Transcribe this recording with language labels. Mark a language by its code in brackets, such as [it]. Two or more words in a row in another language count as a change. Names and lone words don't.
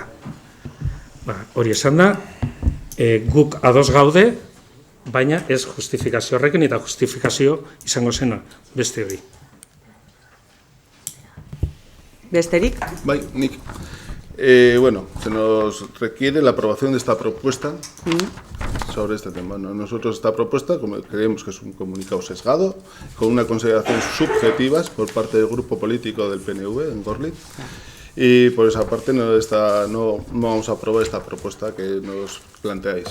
[eu] Hori esan da, guk ados gaude, baina ez justifikazio horrekin eta justifikazio izango zena beste hori. Besterik? Bai, nik. [es] Bueno, se nos requiere la aprobación de esta propuesta sobre este tema. Nosotros esta propuesta, como creemos que es un comunicado sesgado, con unas consideraciones subjetivas por parte del grupo político del PNV en Gorliz, y por esa parte no vamos a aprobar esta propuesta que nos planteáis.